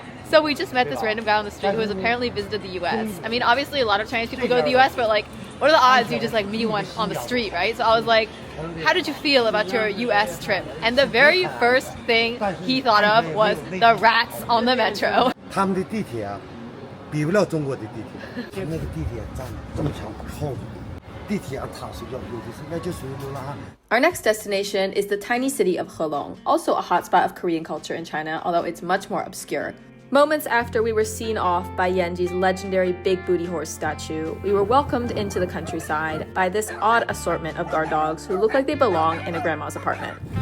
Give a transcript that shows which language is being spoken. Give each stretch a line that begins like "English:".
English: So we just met this random guy on the street who has apparently visited the US. I mean, obviously a lot of Chinese people go to the US, but like, what are the odds you just like meet one on the street, right? So I was like, how did you feel about your US trip? And the very first thing he thought of was the rats on the metro.
Chinese: 他们的地铁啊，比不了中国的地铁。那个地铁站这么长靠着，地铁上躺睡觉，有的是那就属于流浪汉。
English: Our next destination is the tiny city of Helong, also a hotspot of Korean culture in China, although it's much more obscure. Moments after we were seen off by Yanji's legendary big booty horse statue, we were welcomed into the countryside by this odd assortment of guard dogs who look like they belong in a grandma's apartment.